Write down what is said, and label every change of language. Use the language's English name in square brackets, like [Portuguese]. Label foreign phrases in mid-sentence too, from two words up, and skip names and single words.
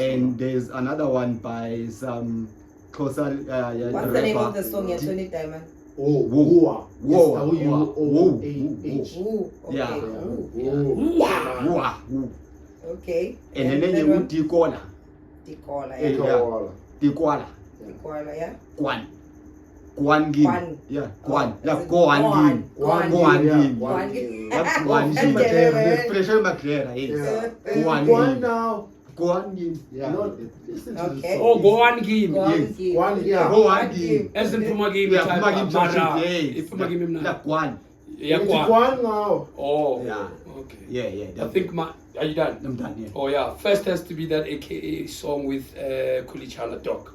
[English] And there's another one by some closer What's the name of the song? Yeah, Tony Diamond. Whoa. Ooh. Okay. Yeah. Ooh. Whoa. Okay. And then you one? would Tikola. Tikola. Yeah. Yeah. Tikola. Tikola. Yeah. Kwan Gin. Kwan. Yeah, Kwan. As Yeah, in Kwan Gin. Kwan. Kwan Gin. Kwan Gin. That's Kwan Gin. Okay. Pressure Maclera. Yes. Kwan One Gin. now. Kwan Gin. Yeah. Listen to Okay. the Oh, song. go on game. Yes. One, yeah. Go on Gin. As in Puma game. Yeah, Puma Gin Mara. Joshua. Puma game Yeah, na. Kwan. Yeah, It's Kwan. one now. Oh. Yeah. Okay. Yeah. I think are you done? I'm done, yeah. Oh yeah. First has to be that AKA song with Kulichala Dog.